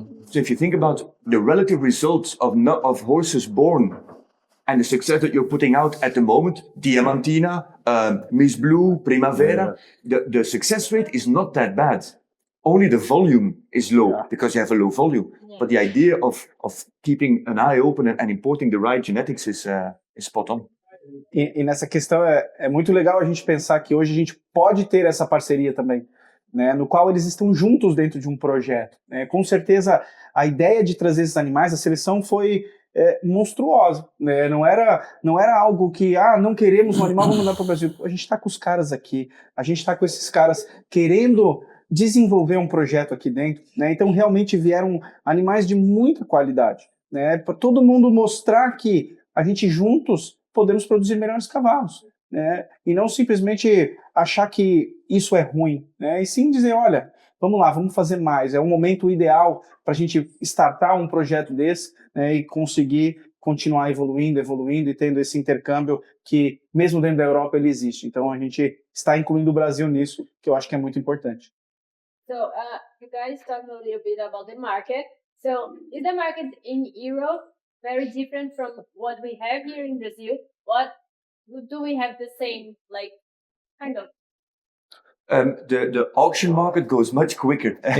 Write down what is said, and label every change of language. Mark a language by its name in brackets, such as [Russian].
[English] So if you think about the relative results of horses born and the success that you're putting out at the moment, Diamantina, Miss Blue, Primavera, the success rate is not that bad. Only the volume is low because you have a low volume. Yeah. But the idea of keeping an eye open and importing the right genetics is spot on. [Portuguese] E nessa questão é muito legal a gente pensar que hoje a gente pode ter essa parceria também, né, no qual eles estão juntos dentro de um projeto. Né? Com certeza, a ideia de trazer esses animais, a seleção foi monstruosa. Né? Não era algo que, não queremos um animal, vamos mandar para o Brasil. A gente está com os caras aqui, a gente está com esses caras querendo desenvolver um projeto aqui dentro, né? Então realmente vieram animais de muita qualidade, né? Para todo mundo mostrar que a gente juntos podemos produzir melhores cavalos, né? E não simplesmente achar que isso é ruim, né? E sim dizer, olha, vamos lá, vamos fazer mais. É um momento ideal para a gente startar um projeto desse, né, e conseguir continuar evoluindo e tendo esse intercâmbio que, mesmo dentro da Europa, ele existe. Então, a gente está incluindo o Brasil nisso, que eu acho que é muito importante. [English] So, you guys talked a little bit about the market. So, is the market in Europe very different from what we have here in Brazil? What do we have the same, like, kind of? The auction market goes much quicker.